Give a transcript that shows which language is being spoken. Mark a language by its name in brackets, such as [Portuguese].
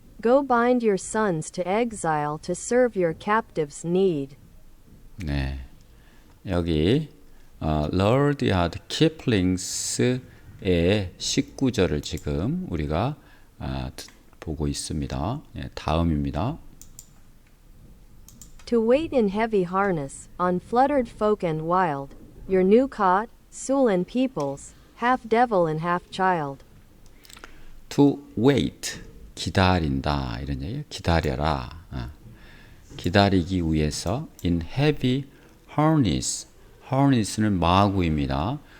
[English] Go bind your sons to exile to serve your captives' need. [Korean] 네, 여기 러디아드 키플링스의 19절을 지금 우리가 보고 있습니다. 예, 다음입니다. [English] To wait in heavy harness, on fluttered folk and wild, your new caught, Sullen peoples, half devil and half child. To wait, [Korean] 기다린다 이런 얘기예요. 기다려라. 기다리기 위해서 [English] in heavy harness, [Korean] harness는 마구입니다.